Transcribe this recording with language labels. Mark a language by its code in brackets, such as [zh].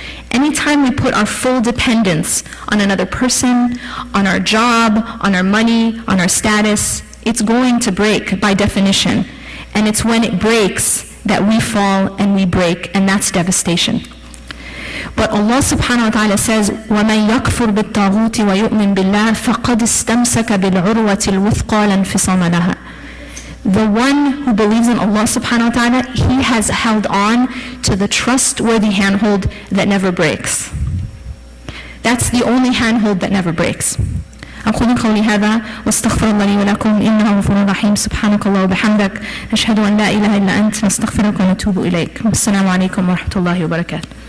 [en] Anytime we put our full dependence on another person, on our job, on our money, on our status, it's going to break by definition. And it's when it breaks that we fall and we break, and that's devastation. But Allah subhanahu wa ta'ala says, [ar] وَمَنْ يَكْفُرْ بِالطَّاغُوتِ وَيُؤْمِنْ بِاللَّهِ فَقَدْ اسْتَمْسَكَ بِالْعُرْوَةِ الْوُثْقَى لَا انْفِصَامَ لَهَا. [en] the one who believes in Allah subhanahu wa ta'ala, he has held on to the trustworthy handhold that never breaks. That's the only handhold that never breaks. [ar] أقول قولي هذا واستغفر الله لي ولكم إنه غفور رحيم سبحانك الله وبحمدك نشهد أن لا إله إلا أنت نستغفرك ونتوب إليك والسلام عليكم ورحمة الله وبركاته.